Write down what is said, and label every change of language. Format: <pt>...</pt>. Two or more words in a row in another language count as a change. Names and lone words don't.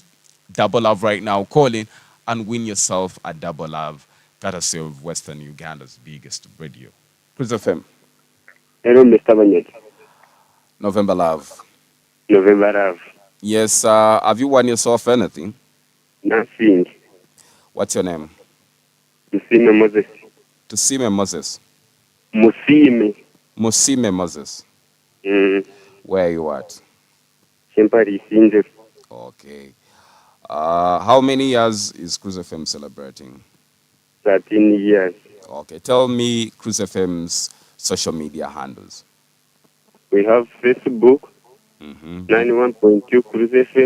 <en>Double Love right now, call in and win yourself a Double Love, courtesy of Western Uganda's biggest radio. Cruise FM. Hello, Mr. Banyet. November Love. November Love. Yes, have you won yourself anything? Nothing. What's your name? Musime Moses. Tusime Moses. Musime. Musime Moses. Where are you at? Shempari Sinje. Okay. How many years is Cruise FM celebrating? 13 years. Okay. Tell me Cruise FM's social media handles. We have Facebook, 91.2 Cruise FM.</en>